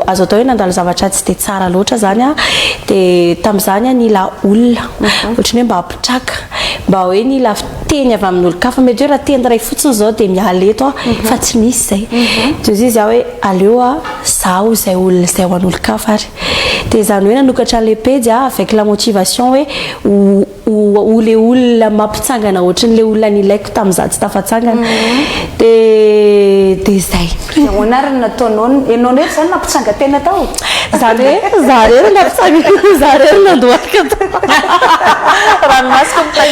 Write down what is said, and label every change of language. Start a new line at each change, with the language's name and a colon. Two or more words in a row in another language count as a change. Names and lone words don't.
Malagasy: azo atao hoe nandalo zavatra tsy dia tsara loatra zany dia tamin'izany nila olona ohatrany hoe mba hampitraka mba hoe nila fiteny avy amin'ny olo-kafa mety hoe raha teny ray fotsiny zao dia miala eto fa tsy misy zay dia izy izy hoe aleo zaho zay olona zay ho an'olo-kafa ary dia zany hoe nanokatra le pejy
French: avec la motivation
Malagasy: hoe le olona mampitsangana ohatran'le olona nilaiko tamin'izaho tsy tafatsangana dia zay honariny nataonao ianao nety zany nampitsanga tena tao zany hoe za rery nampitsanga za rery nandohaka ranomasiko